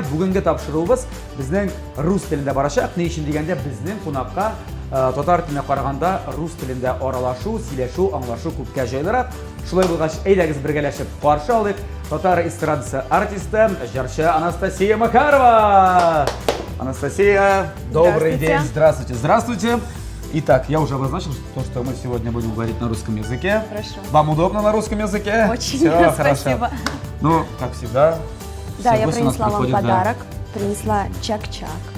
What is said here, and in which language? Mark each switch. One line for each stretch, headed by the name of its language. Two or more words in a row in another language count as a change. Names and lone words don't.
Tatar: Бүгенге тапшыруыбыз безнең рус телендә барачак. Ни өчен дигәндә, безнең кунакка татар теленә караганда рус телендә аралашу, сөйләшү, аңлашу күпкә җайлырак. Шулай булгач, әйдәгез бергәләшеп каршы алыйк татар эстрадасы артисты, җырчы Анастасия Макарова.
Russian: Анастасия, добрый день, здравствуйте. Здравствуйте. Итак, я уже обозначил, что мы сегодня будем говорить на русском языке. Хорошо. Вам удобно на русском языке? Очень, Все, спасибо. Хорошо. Ну, как всегда. Да, я гости у нас принесла вам приходят, подарок. Принесла чак-чак.